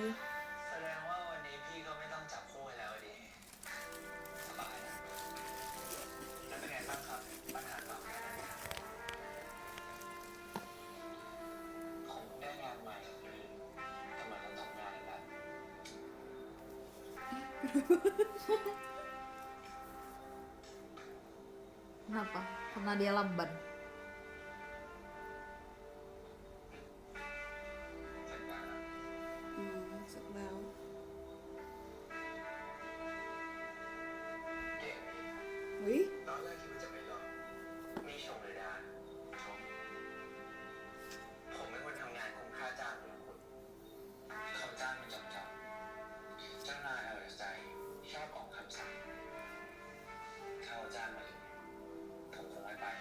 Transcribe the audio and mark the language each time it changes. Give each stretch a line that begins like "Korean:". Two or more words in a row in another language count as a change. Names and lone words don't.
Thai: แสดงว่าวันนี้พี่ก็ไม่ต้องจับคู่ให้แล้วดิสบายนะแล้วเป็นไงบ้างครับปัญหาเก่าแก้ได้ไหมผมได้งานใหม่เลยแต่เหมือนเราทำงานแบบ
Indonesian: Kenapa? Karena dia lamban.
Thai: เสร็จแล้ว เสร็จแล้ว เก่ง เฮ้ย ตอนแรกคิดว่าจะไม่รอดไม่ชมเลยดาชมผมเป็นคนทำงานคุ้มค่าจ้างของคุณเขาจ้างมาจับเจ้านายเอาแต่ใจชอบออกคำสั่งเขาจ้างมาเลยผมคงไม่ไปนะ